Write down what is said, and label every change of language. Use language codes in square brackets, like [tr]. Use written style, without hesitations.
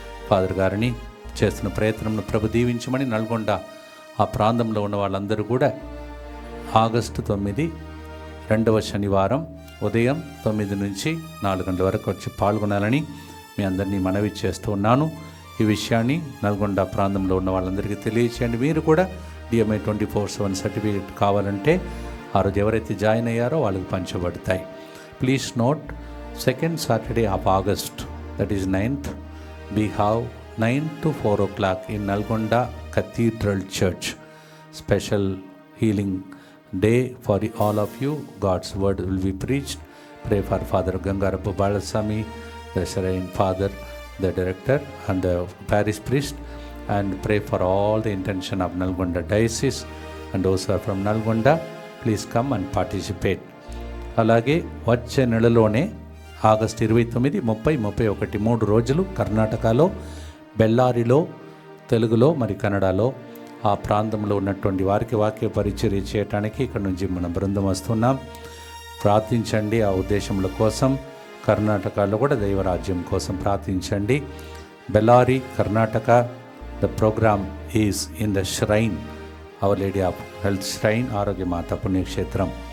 [te] Father గారిని చేస్తున్న ప్రయత్నంను ప్రభు దీవించమని నల్గొండ ఆ ప్రాంతంలో ఉన్న వాళ్ళందరూ కూడా ఆగస్టు 9 2వ శనివారం ఉదయం 9 నుంచి 4 గంటల వరకు వచ్చి పాల్గొనాలని మీ అందరినీ మనవి చేస్తూ ఉన్నాను. ఈ విషయాన్ని నల్గొండ ప్రాంతంలో ఉన్న వాళ్ళందరికీ తెలియచేయండి. మీరు కూడా DMI 24/7 సర్టిఫికేట్ కావాలంటే ఆ రోజు ఎవరైతే జాయిన్ అయ్యారో వాళ్ళకి పంచబడతాయి. [en] Please note, 2nd Saturday of August, that is 9th, we have 9 to 4 o'clock in Nalgonda Cathedral Church. Special healing day for all of you. God's word will be preached. Pray for Father Gangarapu Balasami, the Shrine Father, the director and the parish priest, and pray for all the intention of Nalgonda Diocese and those who are from Nalgonda. Please come and participate. [te] అలాగే వచ్చే నెలలోనే August 29, 30, 31 3 రోజులు కర్ణాటకలో బెల్లారిలో, తెలుగులో మరి కన్నడలో ఆ ప్రాంతంలో ఉన్నటువంటి వారికి వాక్య పరిచర్య చేయడానికి ఇక్కడ నుంచి మన బృందం వస్తున్నాం. ప్రార్థించండి ఆ ఉద్దేశముల కోసం. కర్ణాటకలో కూడా దైవరాజ్యం కోసం ప్రార్థించండి. [en] Bellary Karnataka, the program is in the shrine, Our Lady of Health Shrine, [te] ఆరోగ్యమాత పుణ్యక్షేత్రం.